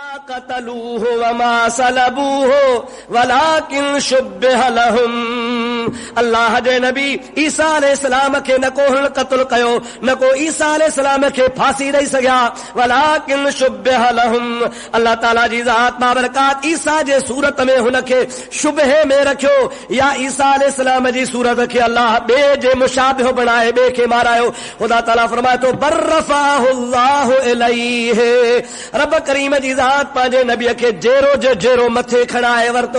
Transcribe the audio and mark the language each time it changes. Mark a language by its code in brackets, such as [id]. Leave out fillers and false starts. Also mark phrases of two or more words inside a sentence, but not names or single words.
[ar] قتلوه وما صلبوه ولكن شبه لهم. [sd] अल्लाह जे नबी ईसा अलैहिस्सलाम खे न को हुन क़त्ल कयो, न को ईसा अलैहिस्सलाम खे फांसी ॾेई सघिया, [ar] ولكن شبه لهم. [sd] अल्लाह ताला जी ज़ात बाबरकात ईसा जे सूरत में हुनखे शुबहे में रखियो, या ईसा अलैहिस्सलाम जी सूरत खे अल्लाह ॿिए जे मुशाबिह बणाए ॿिए खे मारायो। ख़ुदा ताला फरमाए थो [ar] بل رفعه الله إليه, [sd] रब करीम जी ज़ात पंहिंजे नबीअ खे जेरो जो जेरो मथे खणाए वरितो।